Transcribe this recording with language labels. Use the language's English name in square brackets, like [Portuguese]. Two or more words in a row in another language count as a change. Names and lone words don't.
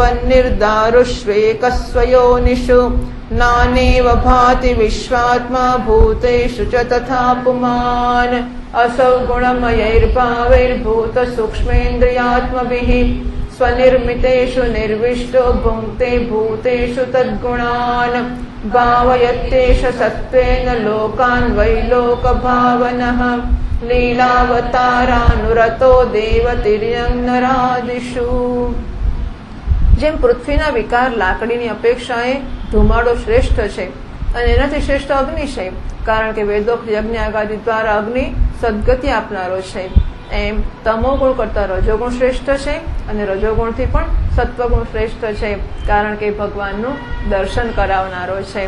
[Sanskrit] वह्निर्दारुष्वेकस्वयोनिषु नानेव भाति विश्वात्मा भूतेषु च तथा पुमान् असौ गुणमयैर्भावैर्भूतसूक्ष्मेन्द्रियात्मभिः स्वनिर्मितेषु निर्विष्टो भुङ्क्ते भूतेषु तद्गुणान् भावयत्येष सत्त्वेन लोकान् वै लोकभावनः લીલાવતારાનુરતો દેવતિર્યં નરાદિષુ. [Gujarati] જેમ પૃથ્વીના વિકાર લાકડીની અપેક્ષાએ ધુમાડો શ્રેષ્ઠ છે અને એનાથી શ્રેષ્ઠ અગ્નિ છે, કારણ કે વેદોક્ત યજ્ઞ આગાદી દ્વારા અગ્નિ સદગતિ આપનારો છે, એમ તમોગુણ કરતા રજોગુણ શ્રેષ્ઠ છે અને રજોગુણથી પણ સત્વગુણ શ્રેષ્ઠ છે, કારણ કે ભગવાનનું દર્શન કરાવનારો છે.